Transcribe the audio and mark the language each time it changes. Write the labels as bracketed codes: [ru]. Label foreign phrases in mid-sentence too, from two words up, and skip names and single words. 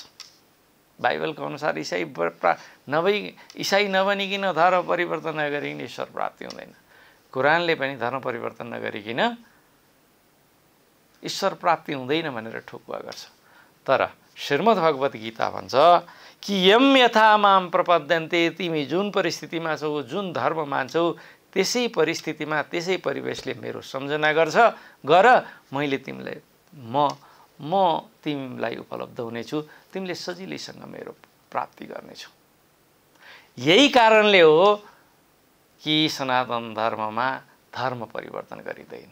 [ne] बाइबलको अनुसार ईसाई नबनिकन धर्म परिवर्तन नगरिकन ईश्वर प्राप्ति हुँदैन। कुरानले पनि धर्म परिवर्तन नगरिकन ईश्वर प्राप्ति हुँदैन भनेर ठोकुवा गर्छ। तर श्रीमद् भगवत गीता भन्छ कि [sa] यम यथा माम प्रपद्यन्ते, [ne] तिमी जुन परिस्थितिमा छौ, जुन धर्म मान्छौ, त्यसै परिस्थितिमा, त्यसै परिवेशले मेरो सम्झना गर, मैले तिमीलाई म तिमीलाई उपलब्ध हुनेछु, तिमीले सजिलैसँग मेरो प्राप्ति गर्नेछौ। यही कारणले हो कि सनातन धर्ममा धर्म परिवर्तन गरिँदैन।